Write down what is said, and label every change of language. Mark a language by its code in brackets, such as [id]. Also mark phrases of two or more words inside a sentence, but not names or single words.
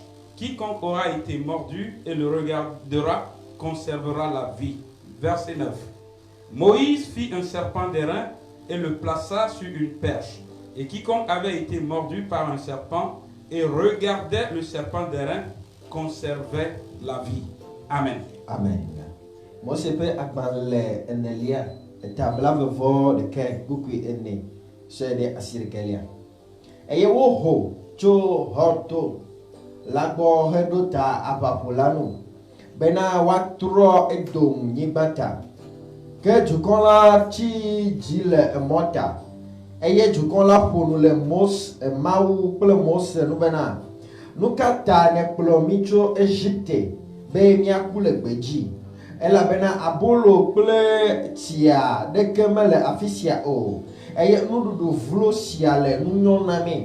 [fr] Quiconque aura été mordu et le regardera conservera la vie. Verset 9. Moïse fit un serpent d'airain et le plaça sur une perche. Et quiconque avait été mordu par un serpent et regardait le serpent d'airain conservait la vie. Amen. Amen. [ee] Mose pe agbalẽ enelia etabla vevɔ ɖeke kpukui ene sue ɖe asi ɖekelia eye woho tso xɔto la gbɔ heɖo ta aʋaƒola nu bena woatrɔ Edom nyigba ta ke dukɔ la tsi dzi le emɔ ta eye dukɔ la ƒo nu le Mawu kple Mose nu bena nu ka ta nèkplɔ mi tso Egipte be míaku le gbedzi elabena abolo kple tsia ɖeke mele afi sia o eye nuɖuɖu vlo sia le nunyɔ na mi.